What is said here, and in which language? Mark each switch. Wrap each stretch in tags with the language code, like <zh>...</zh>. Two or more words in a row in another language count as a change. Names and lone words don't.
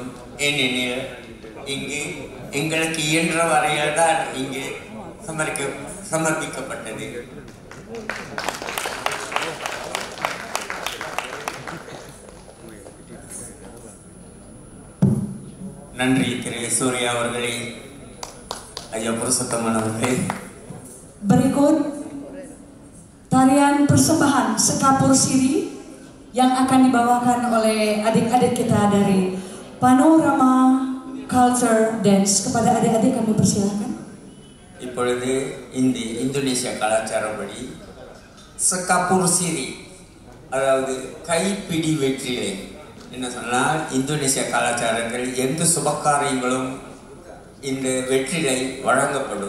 <ta>ஏனெனில் இங்கு எங்களுக்கு இயன்ற வரையில் தான் இங்கே சமர்ப்பிக்கப்பட்டது. நன்றி திரு சூர்யா அவர்களே, ஐயா புருஷோத்தமன் அவர்களே.</ta> <id>Berikut tarian persembahan Sekapur Siri yang akan dibawakan oleh adik-adik kita dari Panorama Culture Dance. Kepada adik-adik kami persilahkan.</id> <ta>இப்பொழுது இந்தோனேசியா கலாச்சாரப்படி Sekapur Siri, அதாவது கைப்பிடி வெற்றிலை. என்ன சொன்னால், இந்தோனேசியா கலாச்சாரங்கள் எந்த சுபகாரியங்களும் இந்த வெற்றிலை வழங்கப்படும்.</ta>